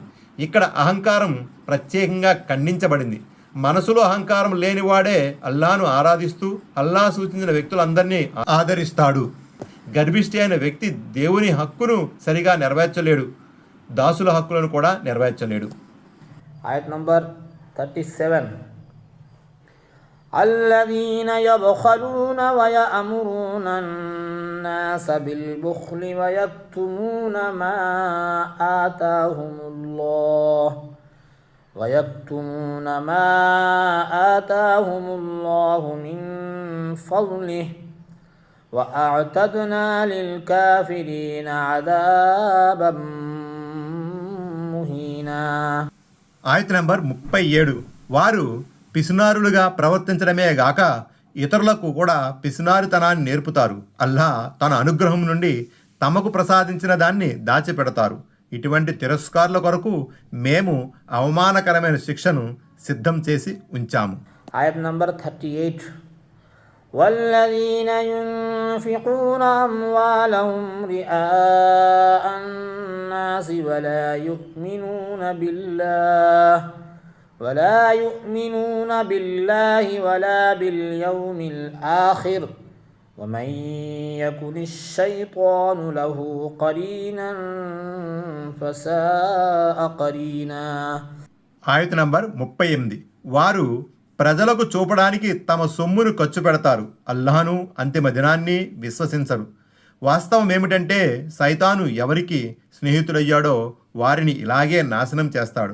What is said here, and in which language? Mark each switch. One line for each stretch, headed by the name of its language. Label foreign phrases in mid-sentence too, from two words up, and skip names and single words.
Telugu: ఇక్కడ అహంకారం ప్రత్యేకంగా ఖండించబడింది. మనసులో అహంకారం లేనివాడే అల్లాను ఆరాధిస్తూ అల్లా సూచించిన వ్యక్తులందరినీ ఆదరిస్తాడు. గర్భిష్టి అయిన వ్యక్తి దేవుని హక్కును సరిగా నెరవేర్చలేడు, దాసుల హక్కులను కూడా నెరవేర్చలేడు. ఆయత్ నంబర్ 37.
Arabic: الذين يبخلون ويأمرون الناس بالبخل ويكتمون ما آتاهم الله من فضله وأعتدنا للكافرين عذابا مهينا.
Telugu: ఆయత్ నంబర్ 37. వారు పిసినారులుగా ప్రవర్తించడమే గాక ఇతరులకు కూడా పిసినారుతనాన్ని నేర్పుతారు. అల్లా తన అనుగ్రహం నుండి తమకు ప్రసాదించిన దాన్ని దాచిపెడతారు. ఇటువంటి తిరస్కారుల కొరకు మేము అవమానకరమైన శిక్షను సిద్ధం చేసి ఉంచాము. ఆయత్ నంబర్ 38.
Arabic: والذين ينفقون أموالهم رئاء الناس ولا يؤمنون بالله ولا باليوم الآخر ومن يكن الشيطان له قرينا فساء قرينا.
Telugu: ఆయత్ నంబర్ 38. వారు ప్రజలకు చూపడానికి తమ సొమ్మును ఖర్చు పెడతారు, అల్లాహను అంతిమ దినాన్ని విశ్వసించరు. వాస్తవం ఏమిటంటే సైతాను ఎవరికి స్నేహితుడయ్యాడో వారిని ఇలాగే నాశనం చేస్తాడు.